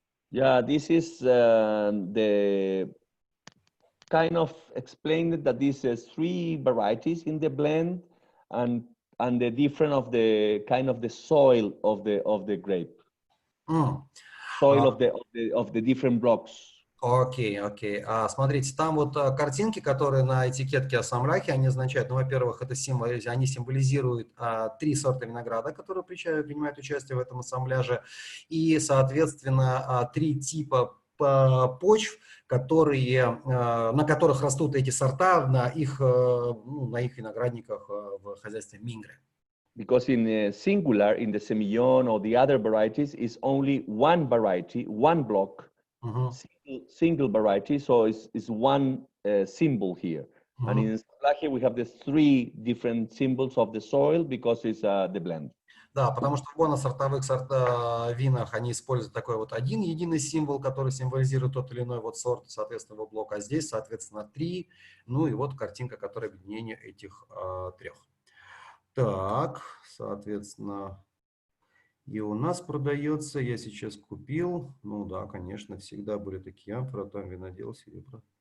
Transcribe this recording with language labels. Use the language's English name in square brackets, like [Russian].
[English] Yeah, this is the kind of explained that this is 3 varieties in the blend, and the different of the kind of the soil of the grape. Soil of the different blocks. [Russian] Окей. Смотрите, там вот картинки, которые на этикетке Ассамбляхи, они означают, ну, во-первых, они символизируют 3 сорта винограда, которые принимают участие в этом ассамбляже, и, соответственно, 3 типа почв, на которых растут эти сорта, на их виноградниках в хозяйстве Мингре. [English] Because in singular, in the Semillon or the other varieties, is only one variety, one block, single variety, so it's one symbol here. And in Assamblaje, we have the 3 different symbols of the soil because it's the blend. [Russian] Да, потому что в моносортовых винах они используют такой вот один единый символ, который символизирует тот или иной вот сорт, соответственно, его блок, а здесь, соответственно, 3, ну и вот картинка, которая объединение этих 3. Так, соответственно, и у нас продается, я сейчас купил, ну да, конечно, всегда были такие амфоры, там винодел, серебро.